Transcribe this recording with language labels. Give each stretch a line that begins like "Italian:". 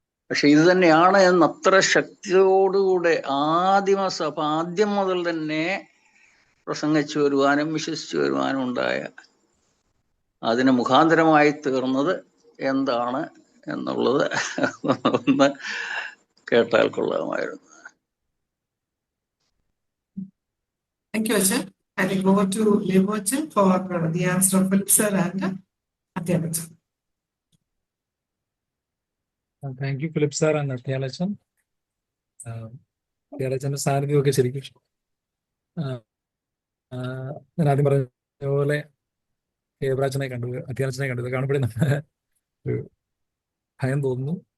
Malayalam: പക്ഷെ ഇത് തന്നെയാണ് എന്ന് അത്ര ശക്തിയോടുകൂടെ ആദിമസഭ ആദ്യം മുതൽ തന്നെ പ്രസംഗിച്ചു വരുവാനും വിശ്വസിച്ചു വരുവാനും ഉണ്ടായ അതിന് മുഖാന്തരമായി തീർന്നത് എന്താണ് എന്നുള്ളത് ഒന്ന് കേട്ടാൽ കൊള്ളാമായിരുന്നു.
English: Thank you, Achan. I will go to Lebo Achan for the answer of Philip sir and Atyalachan. Thank you Philip sir and Atyalachan.
Malayalam: അത്യാലച്ചൻ്റെ സാന്നിധ്യമൊക്കെ ശരിക്കും ഞാൻ ആദ്യം പറഞ്ഞ പോലെ ഏബ്രാച്ചനെ കണ്ടു, അത്യാലച്ചനെ കണ്ടു. ഇത് കാണുമ്പോഴേ നമ്മുടെ ഒരു ഭയം തോന്നുന്നു.